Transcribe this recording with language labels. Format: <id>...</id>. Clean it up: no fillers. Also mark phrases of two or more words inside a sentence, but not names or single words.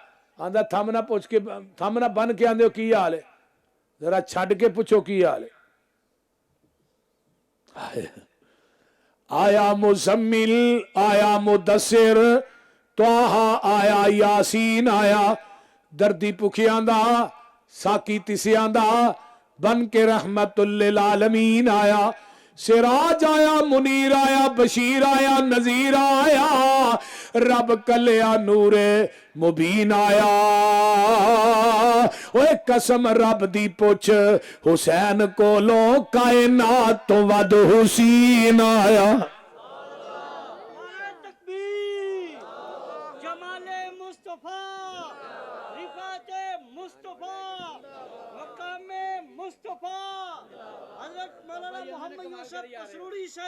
<pa>آندا تھم نا پچھ کے، تھم نا بن کے آندے ہو کی حال ہے، ذرا چھڈ کے پچھو کی حال ہے. آیا مزمل، آیا مدثر، طٰہٰ آیا، یٰسین آیا. دردی بھکھیاں دا، ساقی تسیاں دا، بن کے رحمۃ للعالمین آیا. سراج آیا، منیر آیا، بشیر آیا، نذیر آیا. رب کلیا نور مبین آیا. اوئے قسم رب دی پچھ، حسین کولوں کائنات توں ودھ حسین آیا. جمال مصطفیٰ، رفعت مصطفیٰ، مقام مصطفیٰ، حضرت مولانا محمد یوسف قصوری سے</pa>